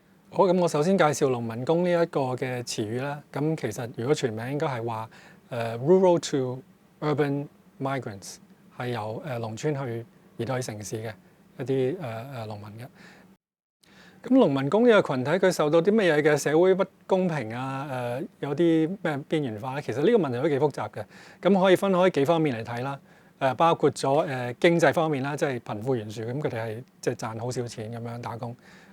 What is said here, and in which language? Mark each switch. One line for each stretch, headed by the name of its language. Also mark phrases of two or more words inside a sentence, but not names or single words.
Cantonese: 好，咁我首先介紹農民工呢一個嘅詞語啦。咁其實如果全名應該係話
English: rural to urban migrants，
Cantonese: 係由農村去移到去城市嘅一啲農民嘅。咁農民工呢個群體佢受到啲乜嘢嘅社會不公平啊？有啲咩邊緣化咧？其實呢個問題都幾複雜嘅。咁可以分開幾方面嚟睇啦。包括咗經濟方面啦，即係貧富懸殊，咁佢哋係即係賺好少錢咁樣打工。